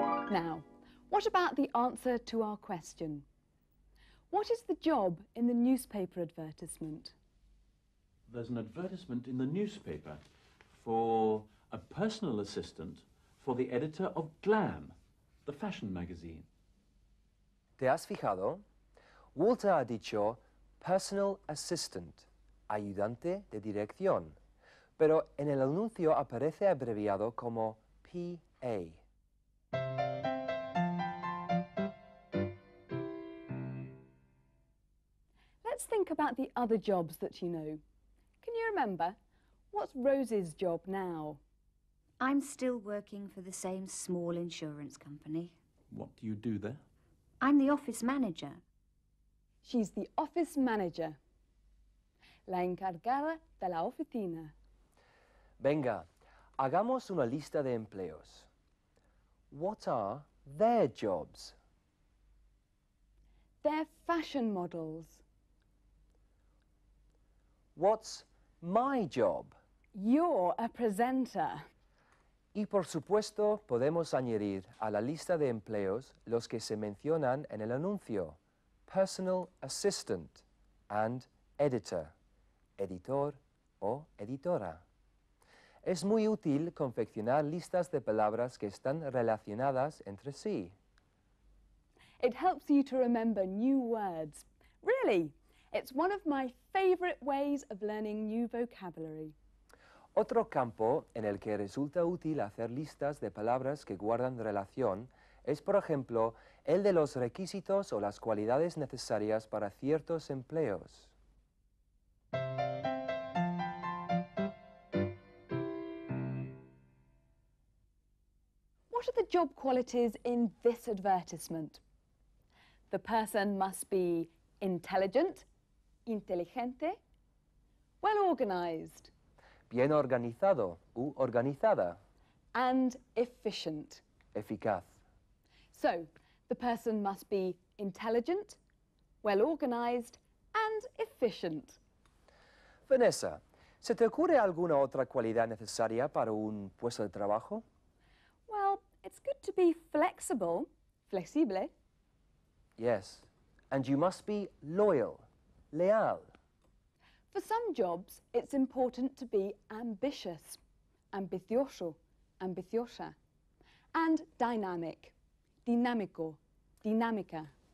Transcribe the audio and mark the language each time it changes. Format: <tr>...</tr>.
<en>Now, what about the answer to our question? What is the job in the newspaper advertisement? There's an advertisement in the newspaper for a personal assistant for the editor of Glam, the fashion magazine.</en> <es>¿Te has fijado? Walter ha dicho</es> <en>personal assistant,</en> <es>ayudante de dirección, pero en el anuncio aparece abreviado como PA.</es> <en>Let's think about the other jobs that you know. Can you remember? What's Rosie's job now? I'm still working for the same small insurance company. What do you do there? I'm the office manager. She's the office manager.</en> <es>La encargada de la oficina. Venga, hagamos una lista de empleos.</es> <en>What are their jobs? They're fashion models. What's my job? You're a presenter.</en> <es>Y por supuesto, podemos añadir a la lista de empleos los que se mencionan en el anuncio:</es> <en>personal assistant and editor,</en> <es>editor o editora. Es muy útil confeccionar listas de palabras que están relacionadas entre sí.</es> <en>It helps you to remember new words. Really, it's one of my favourite ways of learning new vocabulary.</en> <es>Otro campo en el que resulta útil hacer listas de palabras que guardan relación es, por ejemplo, el de los requisitos o las cualidades necesarias para ciertos empleos.</es> <en>What are the job qualities in this advertisement? The person must be intelligent, inteligente, well organised,</en> <es>Bien organizado u organizada,</es> <en>and efficient.</en> <es>eficaz.</es> <en>So, the person must be intelligent, well organised, and efficient.</en> <es>Vanessa, ¿se te ocurre alguna otra cualidad necesaria para un puesto de trabajo?</es> <en>Well, it's good to be flexible, flexible. Yes, and you must be loyal, leal. For some jobs, it's important to be ambitious, ambicioso, ambiciosa, and dynamic, dinámico, dinámica.</en>